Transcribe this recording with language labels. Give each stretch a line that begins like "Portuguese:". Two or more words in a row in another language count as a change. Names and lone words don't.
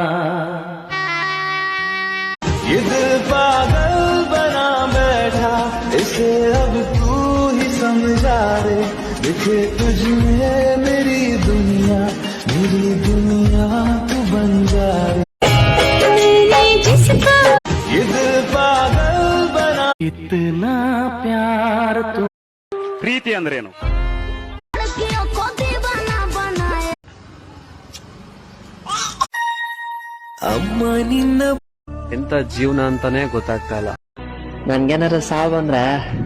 Hindi: ये दिल पागल बना बैठा इसे अब तू ही समझा रे। दिखे तुझमें मेरी दुनिया तू बन जा रे। ये दिल पागल बना इतना प्यार तुम
Kannada: ಪ್ರೀತಿ ಅಂದ್ರೇನು? ಅಮ್ಮ ನಿನ್ನ ಎಂತ ಜೀವನ ಅಂತಾನೆ ಗೊತ್ತಾಗ್ತಾ ಇಲ್ಲ. ನನ್ಗೇನಾರ ಸಾವು ಬಂದ್ರ